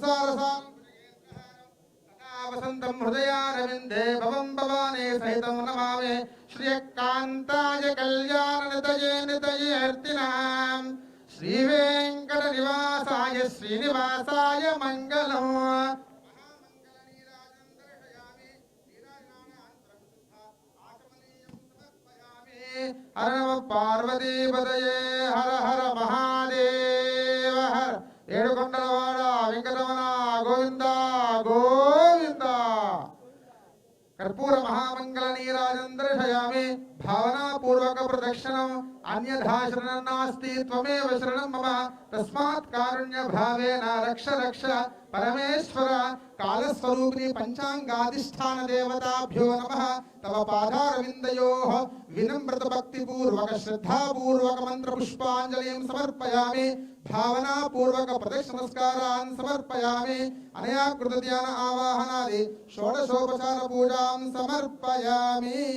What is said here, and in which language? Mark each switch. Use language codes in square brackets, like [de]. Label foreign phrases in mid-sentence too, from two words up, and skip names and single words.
[sa] संसारसारं वसन्तं हृदयारविन्दे भवं भवानी सहितं नमामि श्रियकान्ताय कल्याणनितये नितयेऽर्तिनाम् श्री वेंकट निवासाय श्रीनिवासाय मंगलम हर नमः पार्वती पदये हर हर महादेव हर [te] ఏడుకొండలవాడ వెంకటరమణ గోవింద గోవింద [sa] कर्पूर महामंगल नीराजं दर्शयामि भावना पूर्वक प्रदक्षिणम् अन्यथा शरणं नास्ति त्वमेव शरणं मम तस्मात् कारुण्य भावेन रक्ष रक्ष परमेश्वर कालस्वरूपिणी पंचांगाधिष्ठान देवताभ्यो नमः तव पादारविन्दयोः विनम्रत भक्तिपूर्वक श्रद्धापूर्वक मंत्र पुष्पांजलिं समर्पयामि भावना पूर्वक प्रदक्षिण नमस्कारान् समर्पयामि अनया कृत ध्यान आवाहनादि षोडशोपचार पूजां समर्पयामि